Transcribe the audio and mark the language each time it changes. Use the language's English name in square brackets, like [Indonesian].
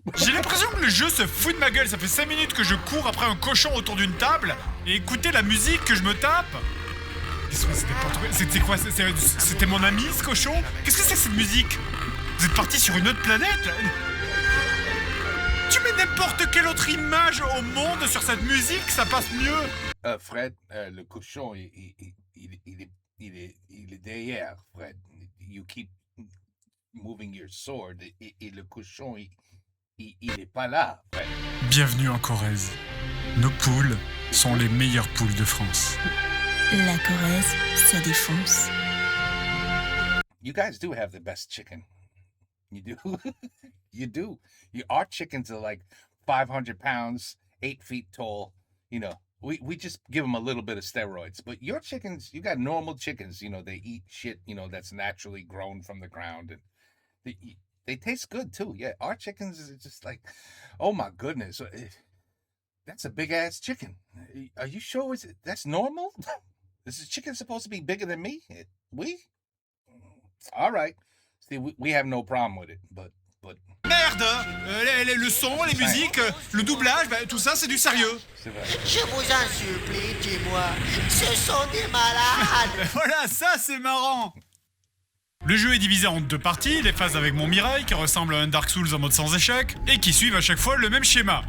[French] J'ai l'impression que le jeu se fout de ma gueule. Ça fait 5 minutes que je cours après un cochon autour d'une table et écoutez la musique que je me tape. C'était quoi? C'était mon ami ce cochon? Qu'est-ce que c'est cette musique? Vous êtes parti sur une autre planète? Tu mets n'importe quelle autre image au monde sur cette musique, ça passe mieux. Fred, le cochon, il est derrière, Fred. [English] You keep moving your sword. [French] Et le cochon, il est pas là, Fred. Bienvenue en Corrèze. Nos poules sont les meilleures poules de France. La Corrèze, ça défonce. [English] You guys do have the best chicken. You do. You do. Our chickens are like 500 pounds, 8 feet tall. You know, we just give them a little bit of steroids. But your chickens, you got normal chickens. You know, they eat shit, you know, that's naturally grown from the ground. And they taste good, too. Yeah, our chickens is just like, oh, my goodness. That's a big-ass chicken. Are you sure that's normal? Is the chicken supposed to be bigger than me? We? All right. See, we have no problem with it, but... [French] Merde! Le son, les musiques, le doublage, tout ça, c'est du sérieux. C'est vrai. Je vous en supplie, dis-moi, ce sont des malades. Voilà, ça, c'est marrant! Le jeu est divisé en 2 parties, les phases avec Momirai, qui ressemble à un Dark Souls en mode sans échec, et qui suivent à chaque fois le même schéma.